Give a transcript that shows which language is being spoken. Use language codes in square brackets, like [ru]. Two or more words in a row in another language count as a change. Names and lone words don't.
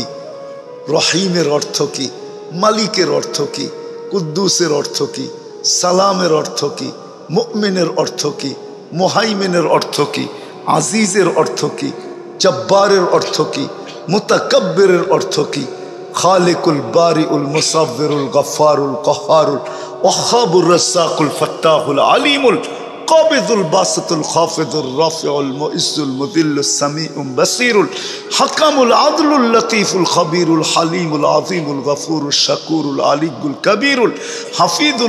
[bn] রহিমের অর্থ কি? মালিকের অর্থ কি? কুদ্দুসের অর্থ কি? সালামের অর্থ কি? মুমিনের অর্থ কি? মুহাইমিনের অর্থ কি? আজিজের অর্থ কি? জব্বারের অর্থ কি? মুতাকাব্বিরের অর্থ কি? [ar] الخالق البارئ المصور الغفار القهار الوهاب الرزاق الفتاح العليم القابض الباسط الخافض الرافع المعز المذل السميع البصير الحكم العدل اللطيف الخبير الحليم العظيم الغفور الشكور العلي الكبير الحفيظ